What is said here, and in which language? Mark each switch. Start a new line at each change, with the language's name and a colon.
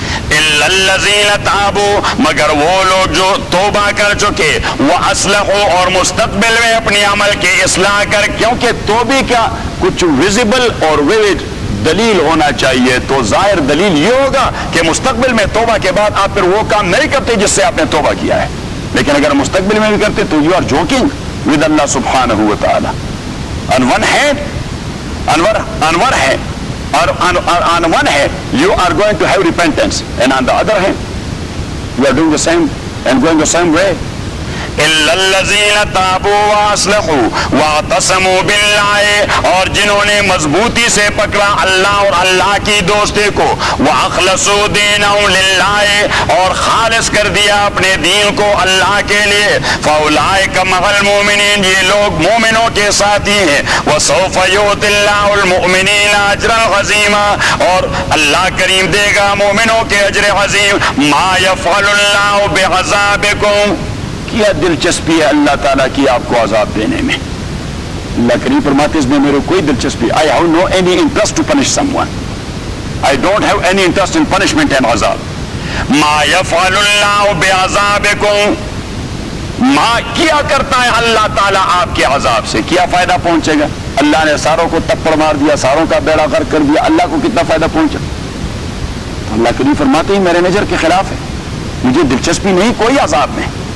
Arabic: الا الذین تابوا،
Urdu: مگر وہ لوگ جو توبہ کر چکے، وہ
Arabic: اصلحوا،
Urdu: اور مستقبل میں اپنی عمل کی اصلاح کر، کیونکہ توبے کا کچھ ویزیبل اور ویوڈ دلیل ہونا چاہیے. تو ظاہر دلیل یہ ہوگا کہ مستقبل میں توبہ کے بعد آپ پھر وہ کام نہیں کرتے جس سے آپ نے توبہ کیا ہے. لیکن اگر مستقبل میں بھی کرتے تو
English: you are joking with
Urdu: اللہ سبحانہ و تعالی.
English: on one hand انور ہے، اور on one hand you are going to have repentance, and on the other hand you are doing the same and going the same way.
Arabic: الا الذین تابوا واصلحوا واعتصموا باللہ،
Urdu: اور جنہوں نے مضبوطی سے پکڑا اللہ اور اللہ کی دوستی کو،
Arabic: واخلصوا دینہم للہ،
Urdu: اور خالص کر دیا اپنے دین کو اللہ کے لیے.
Arabic: فاولئک مع المؤمنین،
Urdu: یہ لوگ مومنوں کے ساتھی ہیں.
Arabic: وسوف یؤتی اللہ المؤمنین اجرا عظیما،
Urdu: اور اللہ کریم دے گا مومنوں کے اجر عظیم.
Arabic: ما یفعل اللہ بعذابکم،
Urdu: کیا دلچسپی ہے اللہ تعالیٰ کی آپ کو عذاب دینے میں. اللہ کریم فرماتے اس میں میرے کوئی دلچسپی،
English: I have no any interest to punish someone. I don't have any interest in punishment and عذاب.
Arabic: ما یفعل اللہ بعذابکم،
Urdu: ما کیا کرتا ہے اللہ تعالیٰ آپ کے عذاب سے، کیا فائدہ پہنچے گا؟ اللہ نے ساروں کو تپڑ مار دیا، ساروں کا بیڑا غرق کر دیا، اللہ کو کتنا فائدہ پہنچا؟ اللہ کریم فرماتے ہیں میرے نظر کے خلاف ہے، مجھے دلچسپی نہیں کوئی عذاب میں.